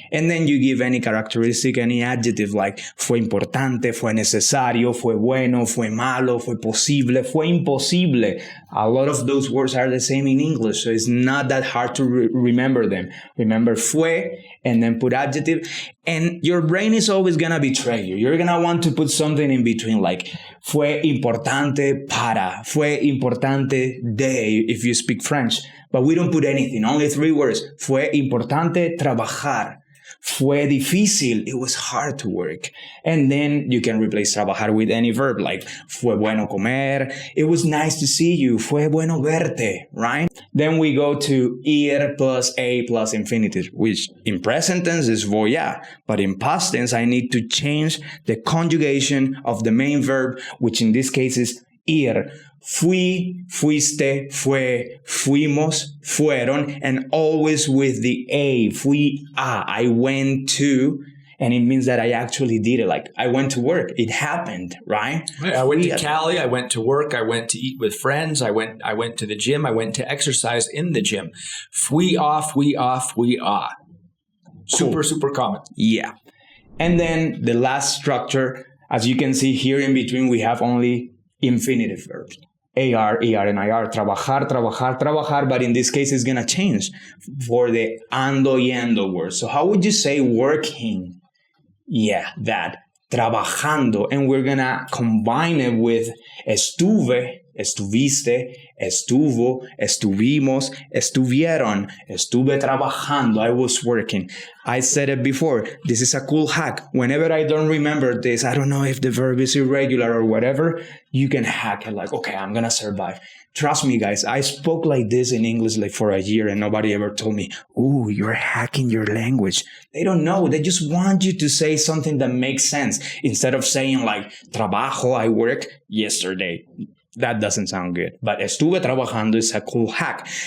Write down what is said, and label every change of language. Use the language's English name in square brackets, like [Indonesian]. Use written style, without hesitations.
[English] And then you give any characteristic, any adjective like [Spanish] fue importante, fue necesario, fue bueno, fue malo, fue posible, fue imposible. [English] A lot of those words are the same in English, so it's not that hard to remember them. Remember fue and then put adjective. And your brain is always going to betray you. You're going to want to put something in between like [Spanish] fue importante para, fue importante de [English] if you speak French. But we don't put anything, only 3 words. [Spanish] Fue importante trabajar. Fue difícil. [English] It was hard to work. And then you can replace trabajar with any verb like [Spanish] fue bueno comer. [English] It was nice to see you. [Spanish] Fue bueno verte, [English] right? Then we go to ir plus a plus infinitive, which in present tense is voy a. But in past tense, I need to change the conjugation of the main verb, which in this case is ir. [Spanish] Fui, fuiste, fue, fuimos, fueron, [English] and always with the a. [Spanish] Fui a. [English] I went to, and it means that I actually did it. Like I went to work. It happened, right? I went to Cali. I went to work. I went to eat with friends. I went to the gym. I went to exercise in the gym. [Spanish] Fui a, fui a, fui a. [English] Super, super common. Yeah. And then the last structure, as you can see here in between, we have only infinitive verbs. AR, ER, and IR. [Spanish] Trabajar, trabajar, trabajar. [English] But in this case, it's going to change for the ando y endo word. So how would you say working? Yeah, that. Trabajando. And we're going to combine it with [Spanish] estuve, estuviste, estuvo, estuvimos, estuvieron, estuve trabajando. [English] I was working. I said it before. This is a cool hack. Whenever I don't remember this, I don't know if the verb is irregular or whatever, you can hack it like, okay, I'm going to survive. Trust me, guys, I spoke like this in English like for a year and nobody ever told me, ooh, you're hacking your language. They don't know. They just want you to say something that makes sense instead of saying like, trabajo, I work yesterday. That doesn't sound good. But [Spanish] estuve trabajando [English] is a cool hack.